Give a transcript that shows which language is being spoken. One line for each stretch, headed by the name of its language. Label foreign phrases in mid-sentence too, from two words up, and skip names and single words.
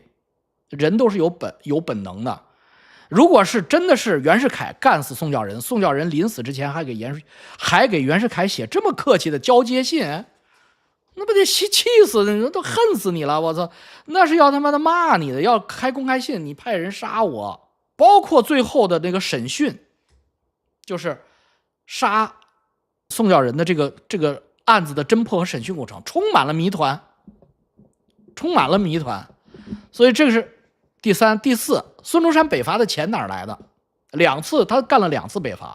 Chinese: 人都是有本能的。如果是真的是袁世凱幹死宋教仁，宋教仁臨死之前還給袁世凱寫這麼客氣的交接信，那不得氣死你，都恨死你了，我操！那是要他媽的罵你的，要開公開信，你派人殺我。包括最後的那個審訊，就是殺宋教仁的這個案子的偵破和審訊過程，充滿了謎團。所以這個是第三、第四，孫中山北伐的錢哪兒來的？2次，他幹了2次北伐。